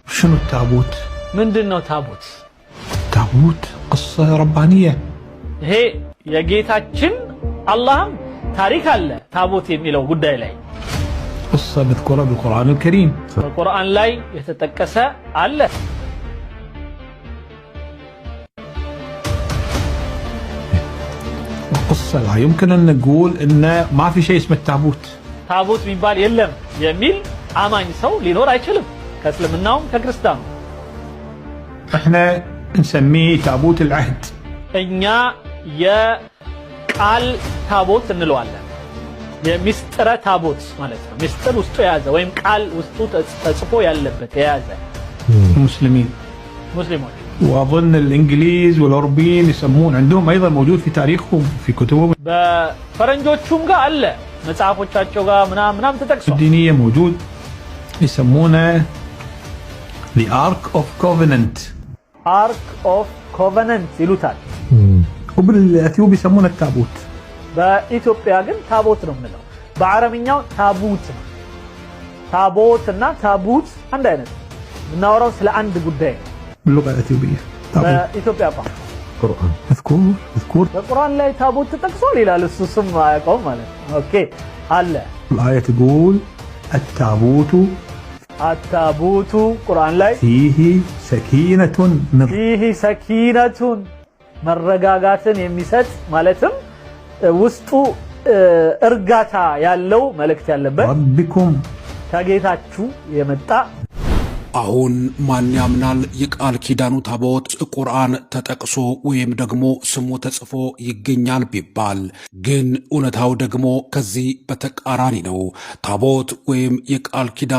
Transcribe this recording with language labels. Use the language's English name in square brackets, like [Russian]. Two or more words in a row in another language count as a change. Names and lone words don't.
[Arabic] شنو التابوت؟ [Amharic] ምንድነው ታቦት? [Arabic] تابوت قصة ربانية [Amharic] ይሄ የጌታችን አላህም ታሪክ አለ ታቦት የሚለው ጉዳይ ላይ [Arabic] قصة مذكورة بالقرآن الكريم [Amharic] በቁርአን ላይ የተጠቀሰ አለ [Arabic] القصة لا يمكن أن نقول إن ما في شيء اسمه التابوت [Amharic] ታቦት የሚባል የለም የሚል አማኝ ሰው ሊኖር አይችልም ከእስልምናውም ከክርስቲያኑ [Arabic] احنا نسميه تابوت العهد [Amharic] እኛ የቃል ታቦት እንለዋለን የሚስጥረ ታቦት ማለት ነው ሚስጥር ውስጡ የያዘ ወይም ቃል ውስጡ ተጽፎ ያለበት የያዘ [Arabic] المسلمين [Amharic] ሙስሊሞች [Arabic] واظن الانجليز والاوروبيين يسمون عندهم ايضا موجود في تاريخهم في كتبهم [Amharic] በፈረንጆቹም ጋር አለ መጽሐፎቻቸው ጋር ምናምን ተጠቅሷል [Arabic] الدينية موجود يسمونه [English] the Ark of Covenant Ark of Covenant [Amharic] ይሉታል [Arabic] وبالأثيوب يسمونه التابوت [Amharic] በኢትዮጵያ ግን ታቦት ነው የምንለው በአረብኛው ታቡት ነው ታቦትና ታቡት አንድ አይነት እናወራው ስለ አንድ ጉዳይ [Arabic] باللغة الأثيوبية [Amharic] በኢትዮጵያ ቋንቋ [Arabic] قرآن اذكر [Amharic] በቁርአን ላይ ታቦት ተጠቅሷል ይላል እሱ ስም አያውቀውም ማለት ነው ኦኬ አለ [Arabic] الآية تقول التابوت [Amharic] ቁርአን ላይ [Arabic] فيه سكينة فيه سكينة [Amharic] መረጋጋትን የሚሰጥ ማለትም ውስጡ እርጋታ ያለው መልእክት ያለበት [Arabic] ربكم [Amharic] ከጌታችሁ የመጣ አሁን ማን ያምናል የቃል ኪዳኑ ታቦት ቁርአን ተጠቅሶ ወይም ደግሞ ስሙ ተጽፎ ይገኛል ቢባል ግን እውነታው ደግሞ ከዚህ በተቃራኒ ነው ታቦት ወይም የቃል ኪዳኑ